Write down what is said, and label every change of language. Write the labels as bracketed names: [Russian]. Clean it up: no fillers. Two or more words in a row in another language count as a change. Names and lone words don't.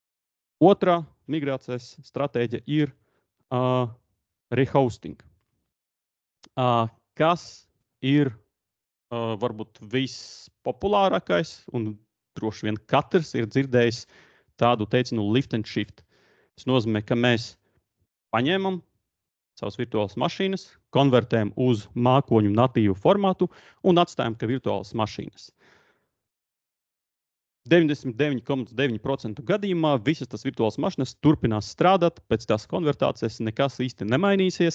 [Latvian] Otrā migrācijas stratēģija ir rehosting. Kas ir varbūt vispopulārākais, un droši vien katrs ir dzirdējis tādu teicienu [English] lift and shift. [Latvian] Tas nozīmē, ka mēs paņemam savas virtuālas mašīnas, konvertējam uz mākoņu natīvu formātu un atstājam, ka virtuālas mašīnas. 99,9% gadījumā visas tas virtuālas mašīnas turpinās strādāt, pēc tās konvertācijas nekas īsti nemainīsies.